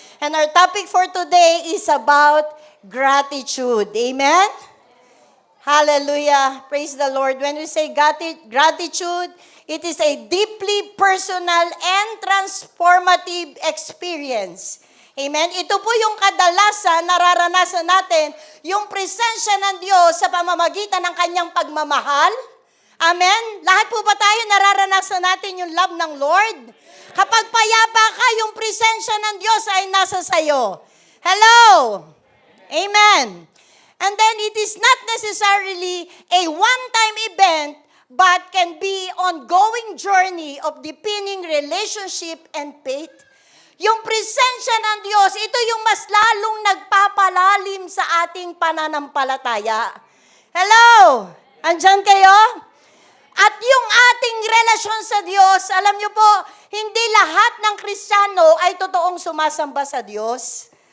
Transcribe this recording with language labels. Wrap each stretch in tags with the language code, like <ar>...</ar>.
<en>And our topic for today is about gratitude. Amen. Hallelujah. Praise the Lord. When we say gratitude, it is a deeply personal and transformative experience. Amen?</en> <tl>Ito po yung kadalasan nararanasan natin, yung presensya ng Diyos sa pamamagitan ng kanyang pagmamahal. Amen? Lahat po ba tayo nararanasan natin yung love ng Lord? Kapag payapa ka, yung presensya ng Diyos ay nasa sayo.</tl> <en>Hello? Amen? And then it is not necessarily a one-time event, but can be ongoing journey of deepening relationship and faith.</en> <tl>Yung presensya ng Diyos, ito yung mas lalong nagpapalalim sa ating pananampalataya. Hello? Andyan kayo? At yung ating relasyon sa Diyos, alam niyo po, hindi lahat ng Kristiyano ay totoong sumasamba sa Diyos.</tl>